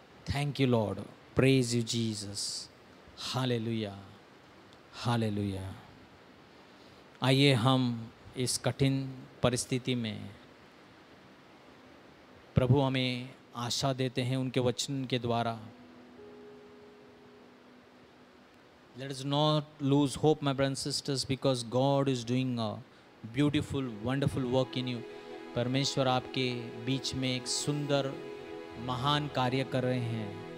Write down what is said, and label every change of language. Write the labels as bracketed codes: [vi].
[en] Thank you, Lord. Praise you, Jesus. Hallelujah, hallelujah. [hi] आइए हम इस कठिन परिस्थिति में प्रभु हमें आशा देते हैं उनके वचन के द्वारा. [en] Let us not lose hope, my brothers and sisters, because God is doing a beautiful, wonderful work in you. [hi] परमेश्वर आपके बीच में एक सुंदर महान कार्य कर रहे हैं.